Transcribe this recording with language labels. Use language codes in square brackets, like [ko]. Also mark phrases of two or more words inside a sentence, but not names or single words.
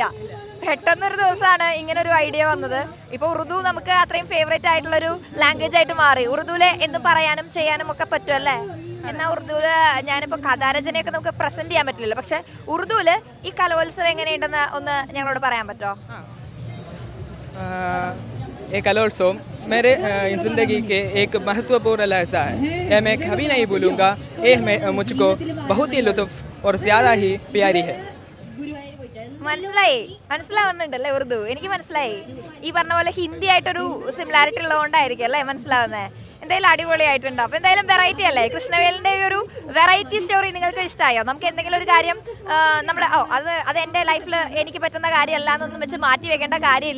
[ml] പെട്ടെന്നൊരു ദിവസമാണ് ഇങ്ങനെ ഒരു ഐഡിയ വന്നത്. ഇപ്പൊ ഉറുദു നമുക്ക് അത്രയും ഫേവറേറ്റ് ആയിട്ടുള്ള ഒരു ലാംഗ്വേജ് ആയിട്ട് മാറി. ഉറുദുവില് എന്തും പറയാനും ചെയ്യാനും ഒക്കെ പറ്റുമല്ലേ? എന്നാൽ ഉറുദുവില് ഞാനിപ്പോ കഥാരചനയൊക്കെ നമുക്ക് പ്രസന്റ് ചെയ്യാൻ പറ്റില്ലല്ലോ. പക്ഷെ ഉറുദുവില് ഈ കലോത്സവം എങ്ങനെയുണ്ടെന്ന് ഒന്ന് ഞങ്ങളോട് പറയാൻ പറ്റുമോ? [ur] یہ کلوتسو میرے زندگی کے ایک مہتوپورن لہجہ ہے. یہ میں کبھی نہیں بھولوں گا. یہ مجھ کو بہت ہی لطف اور زیادہ ہی پیاری ہے. [ml] മനസ്സിലാവുന്നുണ്ടല്ലേ ഉറുദു? എനിക്ക് മനസ്സിലായി. ഈ പറഞ്ഞ പോലെ ഹിന്ദി ആയിട്ടൊരു സിമിലാരിറ്റി ഉള്ളതുകൊണ്ടായിരിക്കും അല്ലേ മനസ്സിലാവുന്നത്. എന്തായാലും അടിപൊളിയായിട്ടുണ്ട്. അപ്പൊ എന്തായാലും വെറൈറ്റി അല്ലേ? കൃഷ്ണവേലിന്റെ ഒരു [en] variety story [ml] നിങ്ങൾക്ക് ഇഷ്ടമായോ? നമുക്ക് എന്തെങ്കിലും ഒരു കാര്യം നമ്മുടെ അത് എന്റെ ലൈഫിൽ എനിക്ക് പറ്റുന്ന കാര്യമല്ല എന്നൊന്നും വെച്ച് മാറ്റി വെക്കേണ്ട കാര്യമില്ല.